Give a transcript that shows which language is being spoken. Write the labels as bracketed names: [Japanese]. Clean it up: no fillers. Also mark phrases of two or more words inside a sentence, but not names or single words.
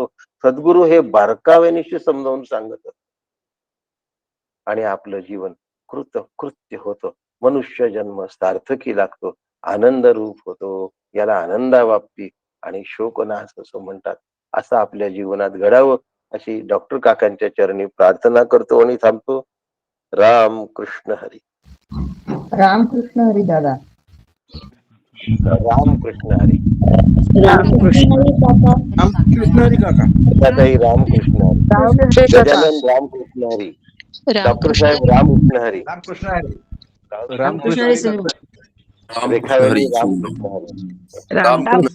[Marathi] सद्गुरु हे बारकाव्यानिशी समजावून सांगत असतात आणि आपलं जीवन कृत्य होतं. मनुष्य जन्म सार्थकी लागतो, आनंद रूप होतो. याला आनंदावाप्ती आणि शोकनाश असं म्हणतात. असं आपल्या जीवनात घडावं अशी डॉक्टर काकांच्या चरणी प्रार्थना करतो आणि थांबतो. राम कृष्ण हरी. रामकृष्ण हरी दादा. राम कृष्ण हरी. रामकृष्ण रामकृष्ण हरी काका. ताई रामकृष्ण हरी. गजानन रामकृष्ण हरी. डॉक्टर साहेब रामकृष्ण हरी. रामकृष्ण हरी. रामकृष्ण हरी हरी. काका. रेखावेणी रामकृष्ण हरी. रामकृष्ण